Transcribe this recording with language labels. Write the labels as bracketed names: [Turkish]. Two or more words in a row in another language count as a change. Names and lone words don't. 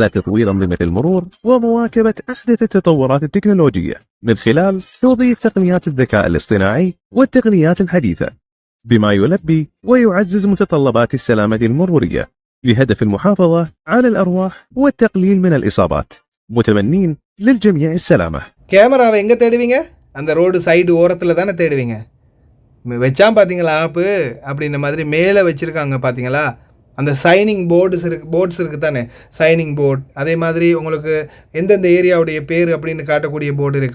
[Arabic] تطوير أنظمة المرور ومواكبة أحدث التطورات التكنولوجية من خلال توظيف تقنيات الذكاء الاصطناعي والتقنيات الحديثة، بما يلبي ويعزز متطلبات السلامة المرورية بهدف المحافظة على الأرواح والتقليل من الإصابات، متمنين للجميع السلامة. [Tamil] கேமராவை எங்கே தேடுவீங்க? அந்த [English] road side [Tamil] ஓரத்தில் தானே தேடுவீங்க. வச்சான் பார்த்தீங்களா ஆப்பு அப்படின்ற மாதிரி மேலே வச்சுருக்காங்க பார்த்தீங்களா? அந்த [English] signing boards [Tamil] இருக்குது தானே, [English] signing board. [Tamil] அதே மாதிரி உங்களுக்கு எந்தெந்த ஏரியாவுடைய பேர் அப்படின்னு காட்டக்கூடிய போர்டு இருக்கும்.